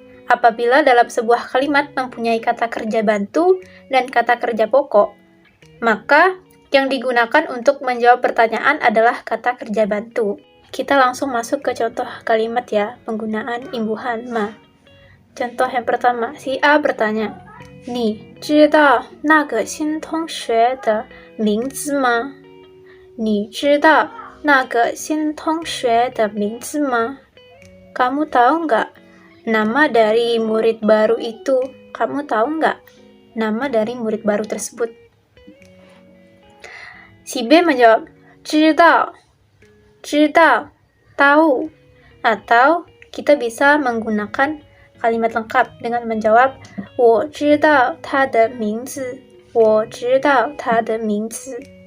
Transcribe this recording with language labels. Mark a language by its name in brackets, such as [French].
[Indonesian] Apabila dalam sebuah kalimat mempunyai kata kerja bantu dan kata kerja pokok, maka yang digunakan untuk menjawab pertanyaan adalah kata kerja bantu. Kita langsung masuk ke contoh kalimat ya, penggunaan imbuhan ma. Contoh yang pertama, si A bertanya, [Chinese] 你知道那个新同学的名字吗？你知道那个新同学的名字吗？ [Indonesian] Kamu tahu nggak nama dari murid baru itu? Kamu tahu nggak nama dari murid baru tersebut? Si B menjawab, 知道, 知道, tahu. Atau kita bisa menggunakan kalimat lengkap dengan menjawab [Chinese] 我知道他的名字，我知道他的名字。